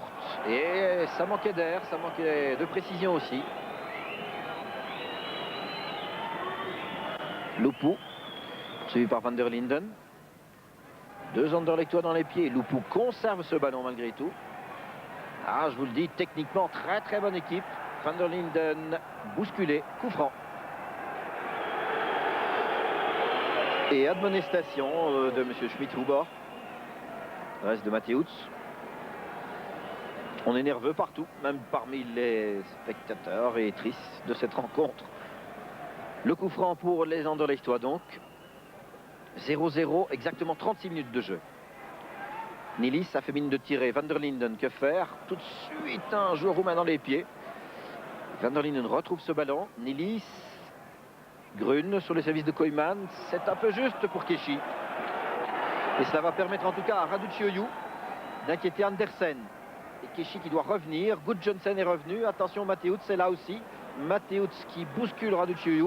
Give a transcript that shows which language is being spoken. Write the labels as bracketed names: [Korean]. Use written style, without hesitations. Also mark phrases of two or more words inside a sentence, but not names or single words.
[French] Et ça manquait d'air, ça manquait de précision aussi. Lupu, suivi par Van der Linden. 2 Anderlechtois dans les pieds. Lupu conserve ce ballon malgré tout. Ah, je vous le dis, techniquement, très très bonne équipe. Van der Linden bousculé, coup franc. Et admonestation de M. Schmidt-Huber. Reste de Mateusz. On est nerveux partout, même parmi les spectateurs, et triste de cette rencontre. Le coup franc pour les Anderlechtois donc. 0-0, exactement 36 minutes de jeu. Nilis a fait mine de tirer. Van der Linden, que faire? Tout de suite un joueur roumain dans les pieds. Van der Linden retrouve ce ballon. Nilis. Grun sur le service de Koyman. C'est un peu juste pour Keshi. Et cela va permettre en tout cas à Raducioiu d'inquiéter Andersen. Et Keshi qui doit revenir. Gudjonsen est revenu. Attention, Mateusz c'est là aussi. Mateusz qui bouscule Raducioiu.